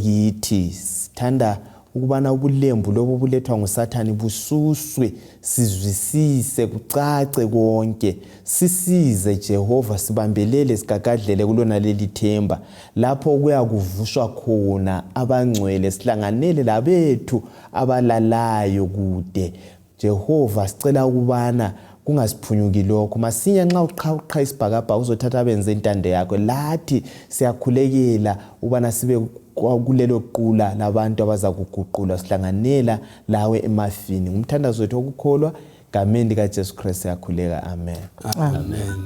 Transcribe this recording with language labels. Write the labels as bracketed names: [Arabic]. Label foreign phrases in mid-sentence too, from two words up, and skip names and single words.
[North Ndebele] kithi sithanda ukubana ubulembu lobo bulethwa nguSathani bususwe sizwisise kucace konke sisize Jehova sibambelele sigagadlele kulona leli themba lapho kuya kuvushwa khona abangcwele sihlanganele labethu abalalayo kude Jehova sicela ukubana kungasiphunyuki lokho masinya nxa uqha isibhakabhaka uzothatha benze intando yakho lathi siyakhulekela ubana sibe kulelo qula labantu abazakuguqulwa sihlanganela lawe emafini ngumthandazo wethu okukholwa ngameni kaJesu Kristu yakhuleka amen